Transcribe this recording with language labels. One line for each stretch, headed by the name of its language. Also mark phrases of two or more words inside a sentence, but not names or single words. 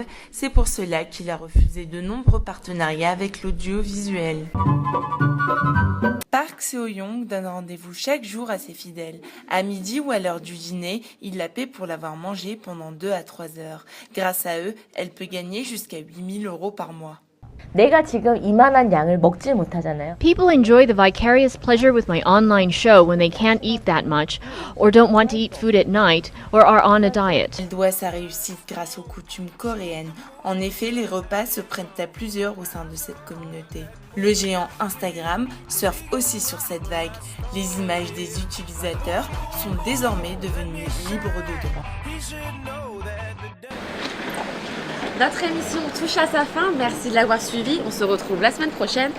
French: C'est pour cela qu'il a refusé de nombreux partenariats avec l'audiovisuel. Park Seo-young donne rendez-vous chaque jour à ses fidèles. À midi ou à l'heure du dîner, il la paie pour l'avoir mangé pendant 2 à 3 heures. Grâce à eux, elle peut gagner jusqu'à 8 000 € par mois.
Korean: 내가 지금 이만한 양을 먹질 못하잖아요.
English: People enjoy the vicarious pleasure with my online show when they can't eat that much, or don't want to eat food at night, or are on a diet.
French: Elle doit sa réussite grâce aux coutumes coréennes. En effet, les repas se prennent à plusieurs au sein de cette communauté. Le géant Instagram surfe aussi sur cette vague. Les images des utilisateurs sont désormais devenues libres de droit. Notre émission touche à sa fin, merci de l'avoir suivi, on se retrouve la semaine prochaine.